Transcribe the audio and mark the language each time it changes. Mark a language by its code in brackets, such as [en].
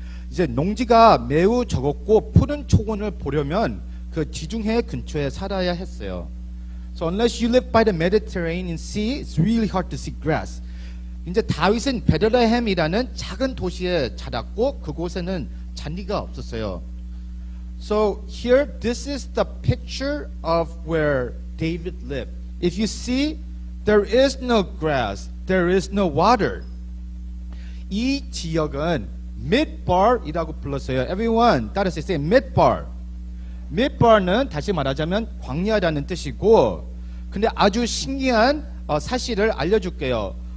[ko] 이제 농지가 매우 적었고 푸른 초원을 보려면 그 지중해 근처에 살아야 했어요. [en] So unless you live by the Mediterranean Sea, it's really hard to see grass. [ko] 이제 다윗은 베들레헴이라는 작은 도시에 자랐고 그곳에는 잔디가 없었어요. [en] So here, this is the picture of where David lived. If you see, there is no grass, there is no water. [ko] 이 지역은 midbar이라고 불렀어요. [en] Everyone, [ko] 따라서 [en] say midbar. [ko] midbar는 다시 말하자면 광야라는 뜻이고, 근데 아주 신기한 사실을 알려줄게요.